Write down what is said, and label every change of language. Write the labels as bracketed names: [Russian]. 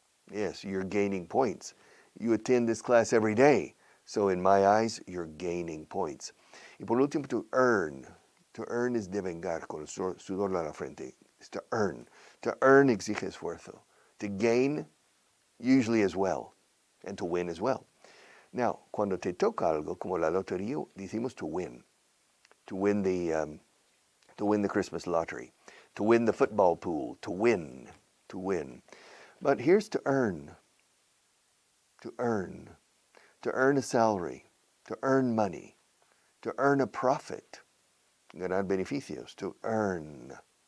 [English] Yes, you're gaining points. You attend this class every day, so in my eyes, you're gaining points. [Spanish] Y por último, to earn. To earn is devengar, con el sudor de la frente. [English] It's to earn. [Spanish] To earn exige esfuerzo. [English] To gain, usually as well, and to win as well. [Spanish] Now, cuando te toca algo, como la lotería, decimos to win. [English] To win the Christmas lottery, to win the football pool, to win. But here's to earn. To earn a salary, to earn money, to earn a profit, [Spanish] ganar beneficios, [English] to earn.